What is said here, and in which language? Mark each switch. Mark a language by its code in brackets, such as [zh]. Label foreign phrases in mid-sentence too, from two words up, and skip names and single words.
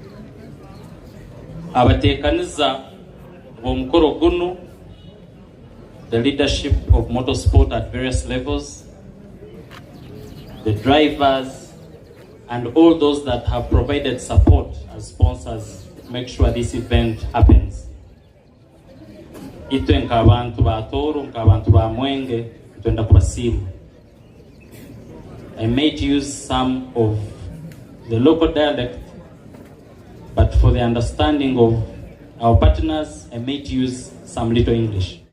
[ttj] abatekaniza bomukoro guno, [en] the leadership of motorsport at various levels, the drivers, and all those that have provided support as sponsors to make sure this event happens. [ttj] Itwe nkabantu ba Toro, nkabantu ba Mwenge, tuenda kwa simu. [en] I made use some of the local dialect, but for the understanding of our partners, I made use some little English.